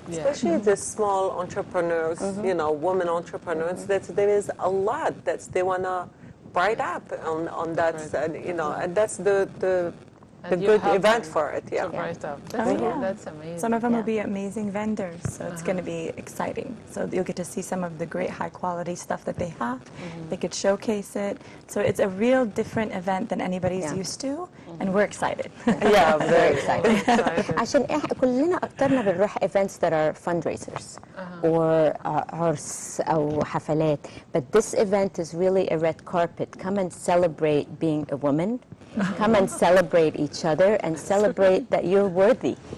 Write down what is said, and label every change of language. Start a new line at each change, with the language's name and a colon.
English: Especially the small entrepreneurs, you know, women entrepreneurs, that there is a lot that they want to bright up on that, you know, and that's the good event for it. Yeah. Right up. That's amazing. Some of them will be amazing vendors, so it's going to be exciting. So you'll get to see some of the great high quality stuff that they have. They could showcase it. So it's a real different event than anybody's used to, and we're excited. Yeah, I'm very excited.
Arabic: عشان كلنا أكترنا بنروح
English: events that are fundraisers or
Arabic: عرس أو حفلات.
English: But this event is really a red carpet. Come and celebrate being a woman. Come and celebrate each other and celebrate that you're worthy.